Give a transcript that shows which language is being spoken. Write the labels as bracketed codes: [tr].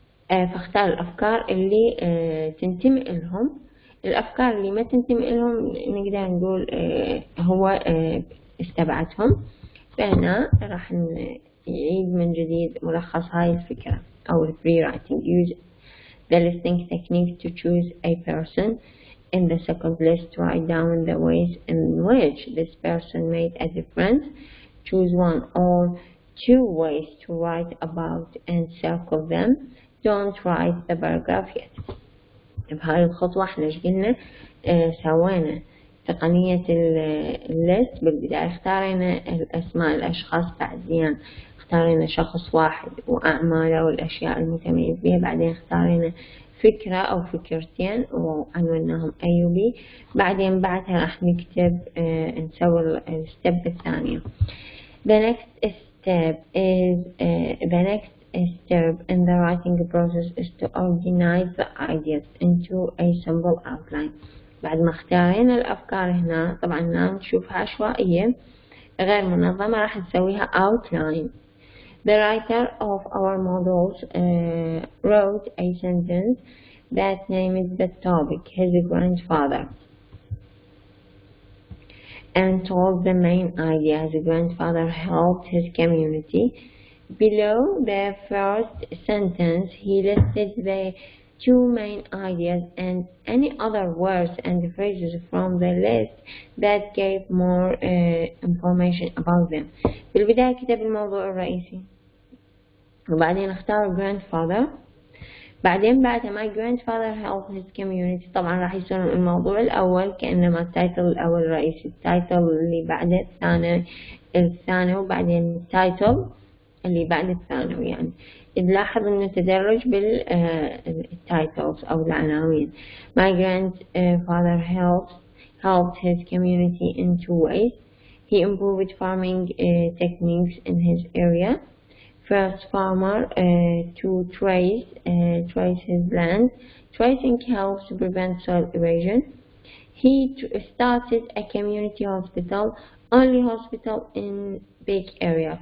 [ar] فاختار الأفكار اللي تنتمي لهم. الأفكار اللي ما تنتمي لهم نقدر نقول هو استبعدهم. فهنا راح نعيد من جديد ملخص هاي الفكرة أو البري رايتنج. [en] Use the listening technique to choose a person. In the second list, write down the ways in which this person made a difference. Choose 1 or 2 ways to write about and circle them. Don't write the paragraph yet. [ar] بهاي الخطوة احنا قلنا سوينا تقنية الليست. بالبداية اختارينا الأسماء الأشخاص، بعدين اختارينا شخص واحد وأعماله والأشياء المتميز بها، بعدين اختارينا فكرة أو فكرتين وعنوناهم A و B. بعدين بعدها راح نكتب نسوي الستيب الثانية. [en] The next step in the writing process is to organize the ideas into a simple outline. [ar] بعد ما اختارينا الأفكار هنا طبعا نشوفها عشوائية غير منظمة، راح نسويها outline. [en] The writer of our models wrote a sentence that named the topic, his grandfather, and told the main idea. His grandfather helped his community. Below the first sentence, he listed the 2 main ideas and any other words and phrases from the list that gave more information about them. [ar] بالبداية كتب الموضوع الرئيسي، وبعدين اختار grandfather. بعدين بعد ما [en] grandfather helped his community [ar] طبعا راح يصير الموضوع الأول كأنما التايتل الأول الرئيسي، التايتل اللي بعده الثاني وبعدين التايتل اللي بعد الثانوي. يعني نلاحظ انه تدرج بالتايتلز او العناوين. [en] My grandfather helped his community in 2 ways. He improved farming techniques in his area. first farmer to trace his land. Tracing helps to prevent soil erosion. He started a community hospital, only hospital in big area.